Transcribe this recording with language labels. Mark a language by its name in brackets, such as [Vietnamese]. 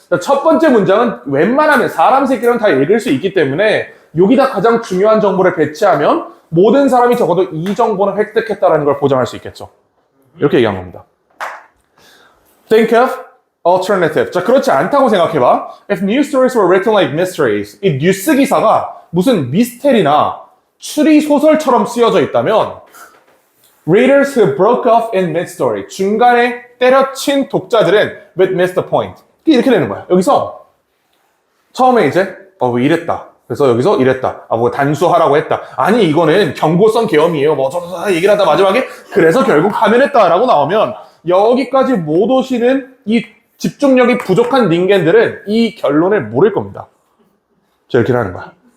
[Korean] 첫 번째 문장은 웬만하면 사람 새끼는 다 읽을 수 있기 때문에 여기다 가장 중요한 정보를 배치하면 모든 사람이 적어도 이 정보는 획득했다는 걸 보장할 수 있겠죠. 이렇게 얘기한 겁니다. [English] Think of alternative. [Korean] 자, 그렇지 않다고 생각해봐. [English] If news stories were written like mysteries, [Korean] 이 뉴스 기사가 무슨 미스테리나 추리 소설처럼 쓰여져 있다면 [English] Readers who broke off in mid-story. [Korean] 중간에 때려친 독자들은 [English] would miss the point. [Korean] 이렇게 되는 거야. 여기서 처음에 이제 왜 이랬다. 그래서 여기서 이랬다. 뭐 단수하라고 했다. 아니 이거는 경고성 계엄이에요. 뭐 저저 얘기를 하다 마지막에 그래서 결국 하면했다라고 나오면 여기까지 못 오시는 이 집중력이 부족한 닌겐들은 이 결론을 모를 겁니다. 자, 이렇게 하는 거야.